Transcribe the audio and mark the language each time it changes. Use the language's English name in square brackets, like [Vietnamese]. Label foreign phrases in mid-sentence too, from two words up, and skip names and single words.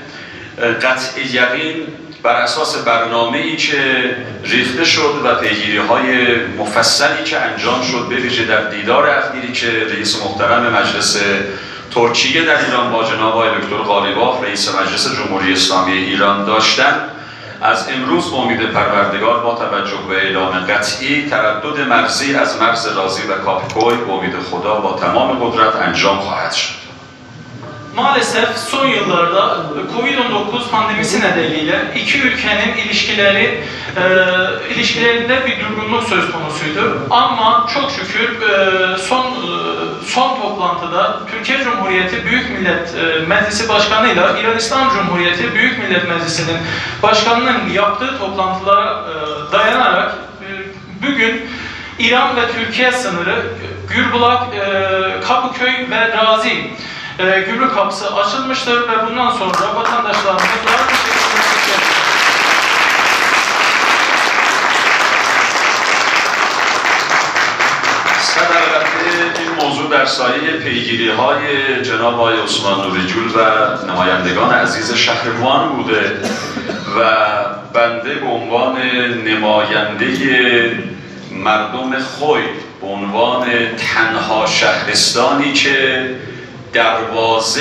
[Persian] قطع یقین بر اساس برنامه‌ای که ریخته شد و پیگیری‌های مفصلی که انجام شد به ویژه در دیدار اخیری که رئیس محترم مجلس ترکیه در ایران با جناب آقای دکتر قالیباف رئیس مجلس جمهوری اسلامی ایران داشتن، از امروز به امید پروردگار با توجه به اعلام قطعی تردد مرزی از مرز رازی و کاپکوی به امید خدا با تمام قدرت انجام خواهد شد. [Turkish] Maalesef son yıllarda Covid-19 pandemisi nedeniyle iki ülkenin ilişkilerinde bir durgunluk söz konusuydu. Ama çok şükür son toplantıda Türkiye Cumhuriyeti Büyük Millet Meclisi Başkanı ile İran İslam Cumhuriyeti Büyük Millet Meclisi'nin başkanının yaptığı toplantılara dayanarak bugün İran ve Türkiye sınırı Gürbulak, Kapıköy ve Razi gümrük kapısı açılmıştır ve bundan sonra vatandaşlarımız daha teşekkür. [Persian] این موضوع در سایه پیگیری‌های جناب آقای عثمان نوری‌گل و نمایندگان عزیز شهر وان بوده و بنده به عنوان نماینده مردم خوی به عنوان تنها شهرستانی که دروازه